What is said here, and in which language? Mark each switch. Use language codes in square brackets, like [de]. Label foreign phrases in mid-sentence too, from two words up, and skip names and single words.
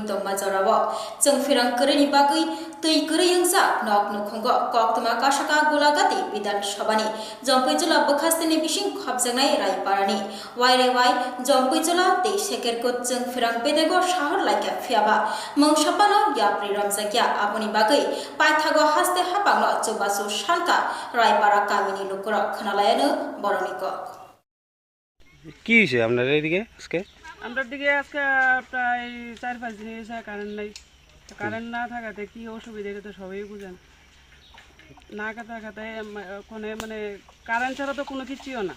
[trp] तंमा जराव जों फिरांकरिनि बागै तैकरि यंसा नक नुखंग कक्तमा कासाका गुलागाति विधान सभानि जम्पैजला बखास्तेनि बिसिं खबजंनाय रायपारानि वाइरेवाइ जम्पैजला तै सेकेरको जों फिरां बेदेगो शहर लाइका फियाबा मंगसापानो याप्रि रमजाकिया आबनि बागै पाइथागो हास्ते हापांनो चौबासु शान्ता रायपारा गामिनि लोकरक खनालाय बरनिक [bn] কি হয়েছে আপনার এইদিকে আজকে? আমার দিকে আজকে প্রায় 4-5 দিন হয়েছে কারেন্ট নাই। কারেন্ট না থাকাতে কি অসুবিধা এটা তো সবাই বুঝেন। না থাকাতে কোনে মানে কারেন্ট ছাড়া তো কোনো কিছুই না।